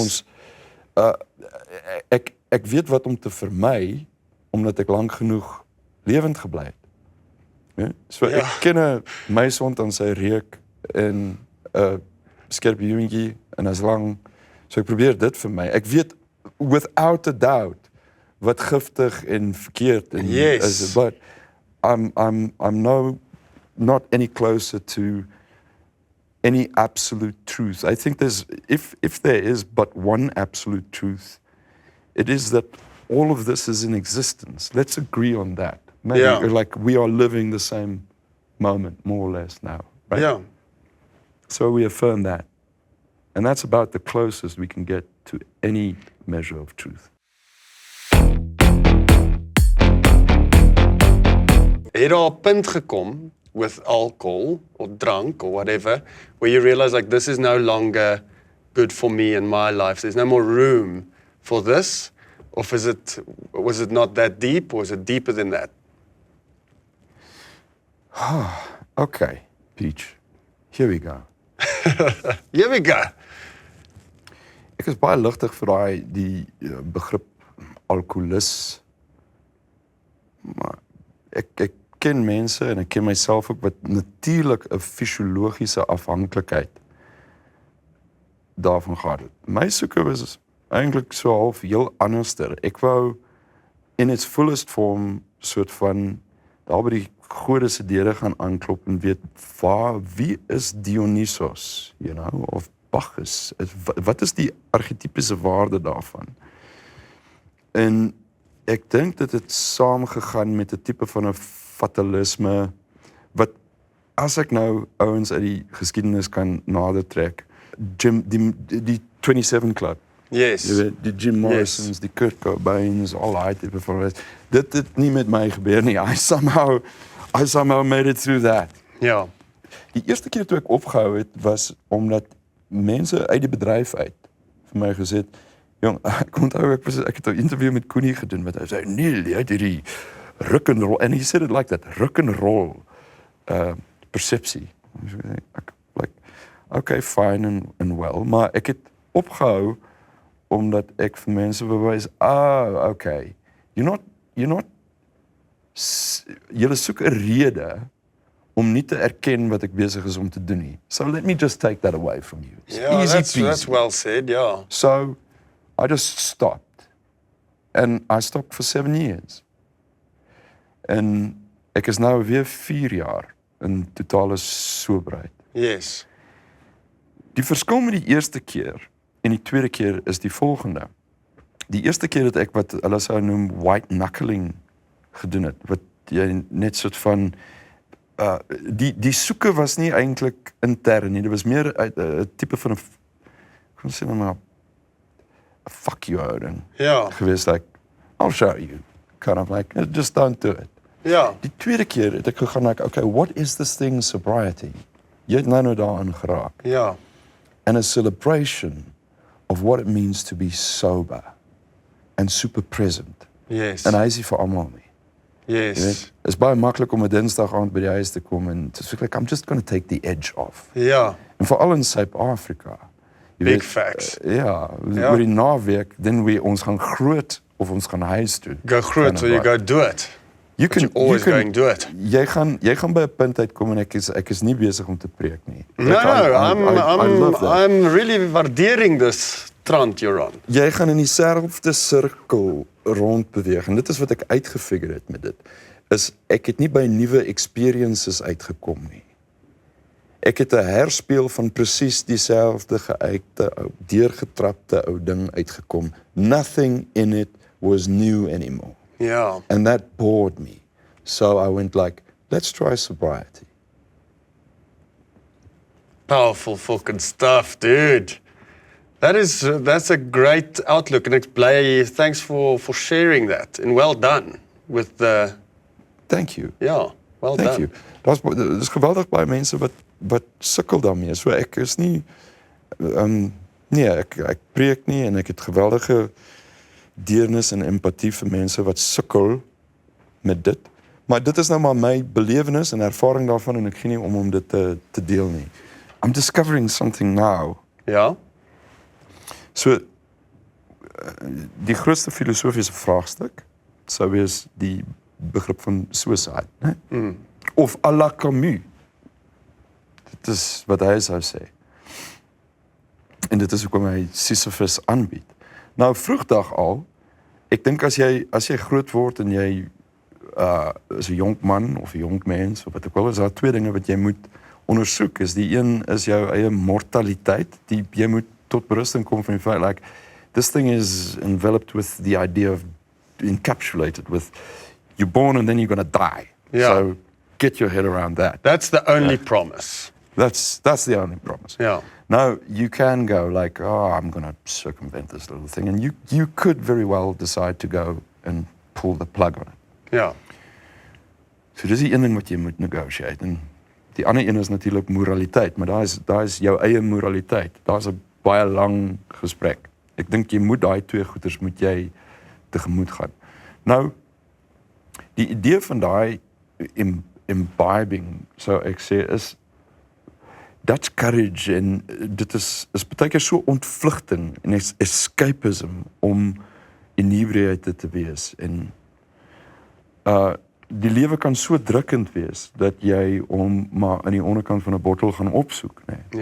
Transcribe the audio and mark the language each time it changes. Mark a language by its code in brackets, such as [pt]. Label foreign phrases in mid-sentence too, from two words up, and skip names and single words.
[af] Ons ek weet wat om te vermy omdat ek lank genoeg lewend gebly het. Ja? So ek ken 'n meisond aan sy reuk en 'n skerpioentjie en as lang. So ek probeer dit vir my. Ek weet [en] without a doubt [af] wat giftig en verkeerd en is, [en] but I'm not any closer to any absolute truth. I think if there is but one absolute truth, it is that all of this is in existence. Let's agree on that. Maybe like we are living the same moment, more or less now, right? Yeah. So we affirm that. And that's about the closest we can get to any measure of truth. [af] Het daar 'n punt gekom [en] with alcohol or drunk or whatever where you realize like this is no longer good for me in my life, there's no more room for this, or was it not that deep, or is it deeper than that? Okay, Peach, here we go. Here we go. [af] Ek is baie ligtig vir die begrip alkoholis. Maar ek ken mense en ek ken myself ook wat natuurlik 'n fisiologiese afhanklikheid daarvan gehad het. My soeke was eintlik so half heel anderster. Ek wou [en] in its fullest form [af] soort van daar by die gode se deure gaan aanklop en weet wie is Dionysos, [en] you know, [af] of Bacchus? Wat is die archetypiese waarde daarvan? En ek dink dat het saamgegaan met 'n tipe van 'n fatalisme, wat as ek nou ouens uit die geskiedenis kan nader trek, die 27 Club, [en] Yes. [af] jy weet, die Jim Morrisons, die Kurt Cobains, al daai tipe van, dit het nie met my gebeur nie. [en] I somehow made it through that. [af] Ja. Die eerste keer toe ek opgehou het, was omdat mense uit die bedryf uit vir my gesê het, jong, ek onthou, ek het 'n interview met Koenie gedoen, wat hy sê, Neil, jy het hierdie rock'n'roll, [en] and he said it like that, [af] rock'n'roll persepsie. Ek, [en] like, okay, fine and well, [af] maar ek het opgehou, omdat ek vir mense bewys, [en] okay, you're not, [af] julle soek 'n rede om nie te erken wat ek besig is om te doen nie. [en] So let me just take that away from you. It's Yeah, easy that's peasy. well said, yeah. So I just stopped. And I stopped for 7 years. [af] En ek is nou weer 4 jaar in totale soberheid. [en] Yes. [af] Die verskil met die eerste keer en die tweede keer is die volgende. Die eerste keer het ek wat hulle sou noem [en] white knuckling [af] gedoen het, wat jy net soort van die soeke was nie eintlik intern nie, dit was meer 'n tipe van 'n, kon sê maar, 'n [en] fuck you [af] houding. Ja. Gewees, [en] like, I'll show you, kind of like, just don't do it. [af] Ja. Die tweede keer het ek gegaan, [en] like, okay, what is this thing sobriety? [af] Jy het nou daarin geraak. Ja. [en] And a celebration of what it means to be sober and super present. Yes. [af] En hy is nie vir almal nie. Jy [en] Yes. [af] weet, is baie maklik om 'n Dinsdag aand by die huis te kom en te sê, [en] like, I'm just going to take the edge off. [af] Ja. En veral in Suid-Afrika. Jy [en] Big [af] weet, [en] facts. [af] Ja, Ja. oor die naweek, dan ons gaan groot of ons gaan huis toe. Go groot [en] Kind or of you like. go do it. You You always going do it. [af] Jy gaan by 'n punt uitkom en ek is nie besig om te preek nie. [en] No, Like, I love that. I'm really waardering this trant you're on. [af] Jy gaan in dieselfde sirkel rond beweeg en dit is wat ek uitgefigure het met dit. Is ek het nie by nuwe experiences uitgekom nie. Ek het 'n herspeel van presies dieselfde geuite, deurgetrapte ou ding uitgekom. [en] Nothing in it was new anymore. [af] Ja. [en] And that bored me. So I went like, let's try sobriety. Powerful fucking stuff, dude. That's a great outlook and [af] ek bly, [en] thanks for sharing that and well done with the, Thank you. [af] ja, well [en] Thank done. you. [af] Dis geweldig baie mense wat sukkel daarmee. So ek is nie nee, ek preek nie en ek het geweldige deernis en empatie vir mense wat sukkel met dit. Maar dit is nou maar my belewenis en ervaring daarvan en ek gee nie om dit te deel nie. [en] I'm discovering something now. [af] Ja. So die grootste filosofiese vraagstuk sou wees die begrip van suicide, né? Of [fr] à la [af] Camus. Dit is wat hy sou sê. En dit is hoekom hy Sisyphus aanbied. Nou vroegdag al, ek dink as jy groot word en jy is 'n jong man of 'n jong mens of wat ook al, is daar twee dinge wat jy moet ondersoek. Die een is jou eie mortaliteit. Jy moet tot berusting kom van die feit, [en] like, this thing is enveloped with the idea of, encapsulated with, you're born and then you're going to die. Yeah. So get your head around that. That's the only promise. That's the only promise. Yeah. Now, you can go like, I'm going to circumvent this little thing. And you could very well decide to go and pull the plug on it. [af] Ja. So dis die een ding wat jy moet negotiate. En die ander een is natuurlik moraliteit, maar daar is jou eie moraliteit. Daar's 'n baie lang gesprek. Ek dink jy moet daai twee goeters moet jy tegemoet gaan. Nou, die idee van daai imbibing, sou ek sê, is [en] Dutch courage [af] en dit is baie keer so ontvlugting en escapism om inebriate te wees en die lewe kan so drukkend wees dat jy hom maar aan die onderkant van 'n bottel gaan opsoek, nee.